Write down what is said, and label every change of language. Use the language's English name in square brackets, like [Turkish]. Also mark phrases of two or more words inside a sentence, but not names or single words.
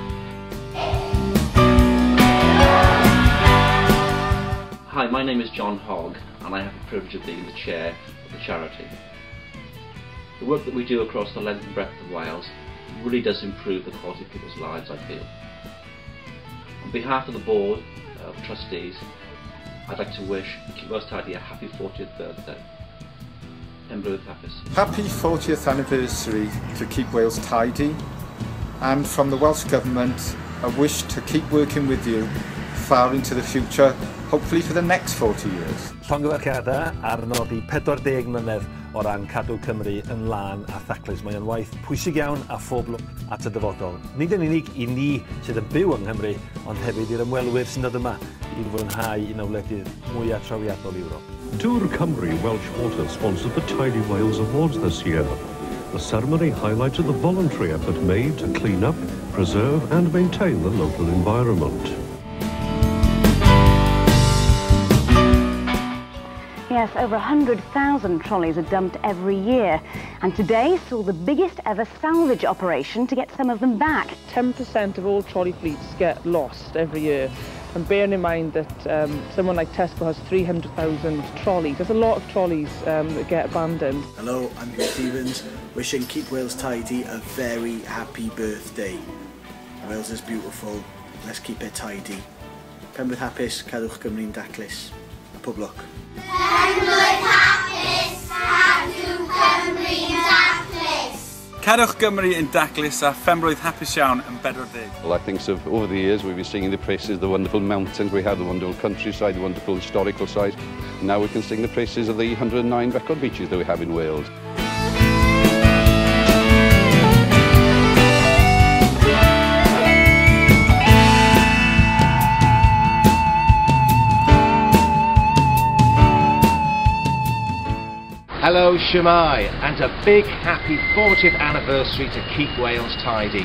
[English] Hi, my name is John Hogg and I have the privilege of being the chair of the charity. The work that we do across the length and breadth of Wales really does improve the quality of people's lives, I feel. On behalf of the board of trustees, I'd like to wish Keep Wales Tidy a happy 40th birthday. [Welsh] Pen-blwydd hapus. [English] Happy 40th anniversary to Keep Wales Tidy, and from the Welsh Government a wish to keep working with you far into the future, hopefully for the next 40 years. [Welsh] Llongyfarchiadau arno di 40 mlynedd o ran Cadw Cymru yn lan a thaclus. Mae o'n waith pwysig iawn a phob lwc at y dyfodol. Nid yn unig I ni sydd yn byw yng Nghymru, ond hefyd i'r ymwelwyr sy'n dod yma I fwynhau un o wledydd mwyaf trawiadol Ewrop. [English] Tour Cymru Welsh Water sponsored the Tidy Wales Awards this year. The ceremony highlighted the voluntary effort made to clean up, preserve and maintain the local environment. Yes, over 100,000 trolleys are dumped every year, and today saw the biggest ever salvage operation to get some of them back. 10% of all trolley fleets get lost every year, and bearing in mind that someone like Tesco has 300,000 trolleys, there's a lot of trolleys that get abandoned. Hello, I'm Hugh Stevens, wishing Keep Wales Tidy a very happy birthday. Wales is beautiful, let's keep it tidy. [Welsh] Pen-blwydd hapus, Cadwch Gymru'n Daclus. Pob lwc. Pen-blwydd hapus, Cadwch Gymru'n Daclus. Cadwch Gymru'n Daclus a phen-blwydd hapus iawn yn 40. [English] Well, I think so, over the years we've been singing the praises of the wonderful mountains we have, the wonderful countryside, the wonderful historical side. And now we can sing the praises of the 109 record beaches that we have in Wales. Hello, Shemai, and a big happy 40th anniversary to Keep Wales Tidy.